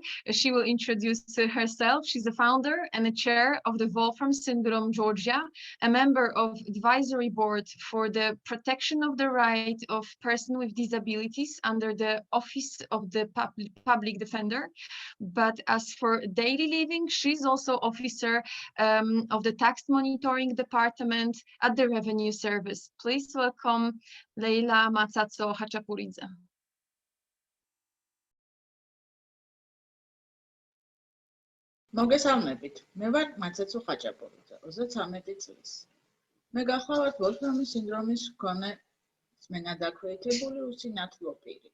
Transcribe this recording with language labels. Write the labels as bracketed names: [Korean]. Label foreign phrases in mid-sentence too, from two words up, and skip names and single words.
[English] She will introduce herself. She's the founder and the chair of the Wolfram Syndrome Georgia, a member of advisory board for the protection of the right of person with disabilities under the Office of the Public Defender. But as for daily living, she's also officer of the tax monitoring department at the Revenue Service. Please welcome Leila Matsatso Hachapuridze. [Georgian] მოგესალმებით. მე ვარ მაცაცო ხაჭაპურიძე, 33 წლის. მე გახლავართ ვოლფრამის სინდრომის მქონე სმენადაქვეითებული უსინათლო პირი.